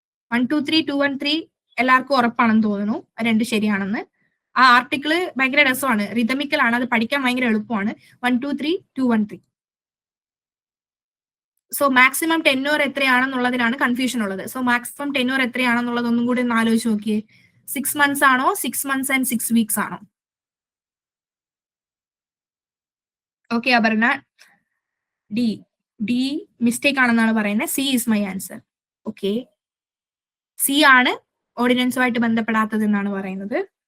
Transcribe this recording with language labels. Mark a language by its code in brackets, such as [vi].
[ml] 123, 213 എല്ലാവർക്കും ഉറപ്പാണെന്ന് തോന്നുന്നു, രണ്ട് ശരിയാണെന്ന്. ആ ആർട്ടിക്കിള് ഭയങ്കര രസമാണ്, റിതമിക്കൽ ആണ്, അത് പഠിക്കാൻ ഭയങ്കര എളുപ്പമാണ്. 123, 213. സോ മാക്സിമം ടെന്യൂർ എത്രയാണെന്നുള്ളതിനാണ് കൺഫ്യൂഷൻ ഉള്ളത്. സോ മാക്സിമം ടെന്യൂർ എത്രയാണെന്നുള്ളത് ഒന്നും കൂടി ഒന്ന് ആലോചിച്ച് നോക്കിയേ. [en] 6 months ആണോ 6 months and 6 weeks ആണോ? [ml] ഓക്കെ അപർണ, ഡി മിസ്റ്റേക്ക് ആണെന്നാണ് പറയുന്നത്. [en] C is my answer. [ml] Okay, C ആണ് ഓർഡിനൻസുമായിട്ട് ബന്ധപ്പെടാത്തത് എന്നാണ് പറയുന്നത്.